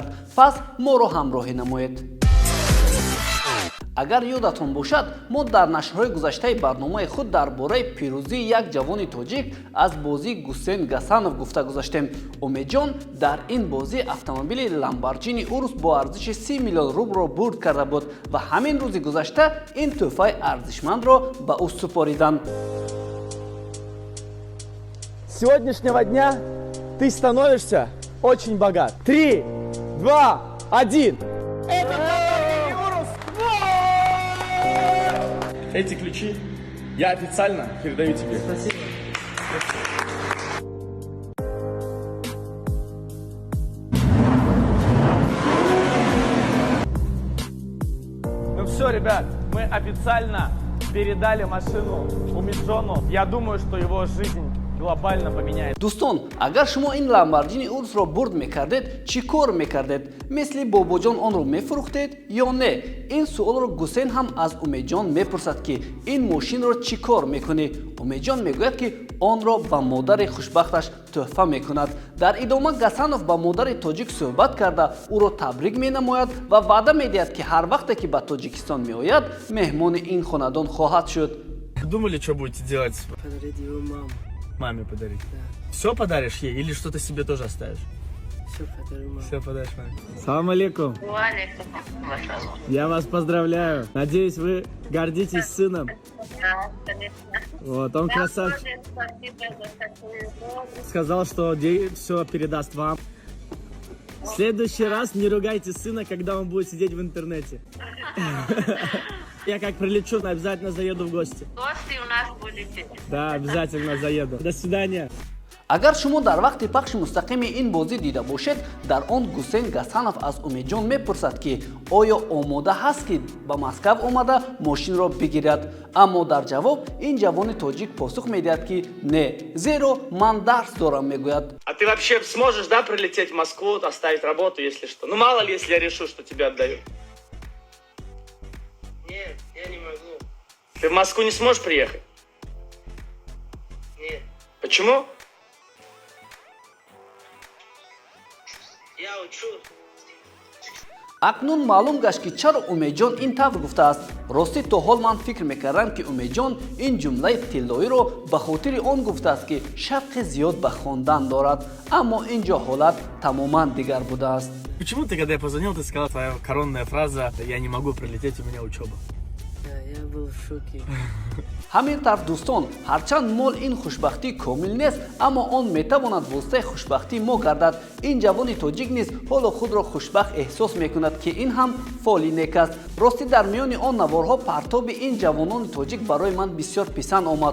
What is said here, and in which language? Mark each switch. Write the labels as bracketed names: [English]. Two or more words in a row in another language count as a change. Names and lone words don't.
[Tajik] Пас моро ҳамроҳӣ намоед. Агар ёдатон бошад, мо дар нашрҳои гузаштаи барномаи худ дар бораи пирӯзии як ҷавони тоҷик аз бозии Гусейн Гасанов гуфта гузаштем. Умедҷон дар ин бозӣ автомобили Lamborghini Urus бо арзиши 30 миллион рублро бурд карда буд ва ҳамин рӯзи гузашта ин тӯҳфаи арзишмандро ба ӯ супориданд. [Russian] С сегодняшнего дня ты становишься очень богат. 3, 2, 1. Эти ключи я официально передаю тебе. Спасибо. Ну все, ребят, мы официально передали машину Умиджону. Я думаю, что его жизнь глобально поменяет. [Tajik] Дӯстон, агар шумо ин Lamborghini Urusро бурд мекардед, чӣ кор мекардед? Мисли бобоҷон онро мефурӯхтед ё не? Ин суолро Гусейн ҳам аз Умедҷон мепурсад ки ин мошинро чӣ кор мекунӣ? Умедҷон мегӯяд ки онро ба модари хушбахташ тӯҳфа мекунад. Дар идома Гасанов ба модари тоҷик суҳбат карда ӯро табрик менамояд ва ваъда медиҳад ки ҳар вақте ки ба Тоҷикистон меояд, меҳмони ин хонадон хоҳад шуд. [Russian] Думали, что будете делать? Подарить его маму. Маме подарить? Да. Все подаришь ей или что-то себе тоже оставишь? Все подарю маме. Все подаришь маме. [Arabic] سلام عليكم. وعليكم السلام. [Russian] Я вас поздравляю. Надеюсь, вы гордитесь сыном. Да, конечно. Вот, он красавчик. Спасибо за такую любовь. Сказал, что все передаст вам. В следующий раз не ругайте сына, когда он будет сидеть в интернете. Я как прилечу, обязательно заеду в гости. Гости у нас будете. Да, обязательно заеду. До свидания. [Tajik] агар шумо дар вақти пахши мустақими ин бозӣ дида бошед, дар он Гусейн Гасанов аз Умедҷон мепурсад ки оё омода ҳаст ки ба Москав омада мошинро бигирад. Аммо дар ҷавоб ин ҷавони тоҷик посух медиҳад ки не, зеро ман дарс дорам, мегӯяд. [Russian] А ты вообще сможешь, да, прилететь в Москву, оставить работу, если что? Ну мало ли, если я решу, что тебя отдают. Нет, я не могу. Ты в Москву не сможешь приехать? Нет, Почему? я учусь. [Tajik] акнун маълум гашт ки чаро Умедҷон ин тавр гуфтааст. Ростӣ то ҳол ман фикр мекардам ки Умедҷон ин ҷумлаи тиллоиро ба хотири он гуфтааст ки шавқи зиёд ба хондан дорад, аммо ин ҷо ҳолат тамоман дигар будааст. [Russian] Почему ты, когда я позвонил, ты сказала твоя коронная фраза «Я не могу прилететь, у меня учеба»? Да, я был в шоке. [Tajik] ҳамин тавр дӯстон, ҳарчанд мол ин хушбахтӣ комил нест, аммо он метавонад воситаи хушбахтии мо гардад. Ин ҷавони тоҷик низ ҳоло худро хушбахт эҳсос мекунад ки ин ҳам фоли нек аст. Ростӣ дар миёни он наворҳо партоби ин ҷавонони тоҷик барои ман бисёр писанд омад.